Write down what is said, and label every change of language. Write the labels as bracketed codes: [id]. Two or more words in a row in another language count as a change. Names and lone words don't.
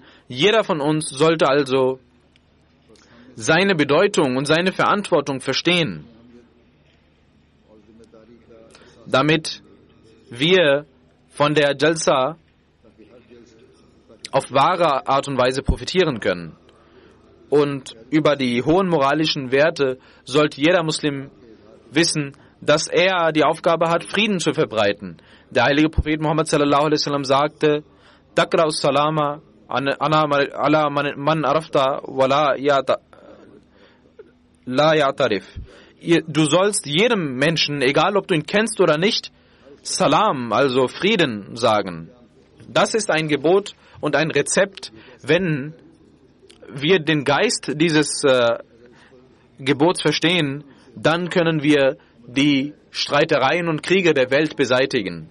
[de] Jeder von uns sollte also seine Bedeutung und seine Verantwortung verstehen, damit wir von der Jalsa auf wahre Art und Weise profitieren können. Und über die hohen moralischen Werte sollte jeder Muslim wissen, dass er die Aufgabe hat, Frieden zu verbreiten. Der heilige Prophet [ar] Muhammad صلى الله عليه وسلم sagte, تقرأ السلام على من عرفت ولا يعترف. [de] Du sollst jedem Menschen, egal ob du ihn kennst oder nicht, Salam, also Frieden sagen. Das ist ein Gebot und ein Rezept. Wenn wir den Geist dieses Gebots verstehen, dann können wir die Streitereien und Kriege der Welt beseitigen.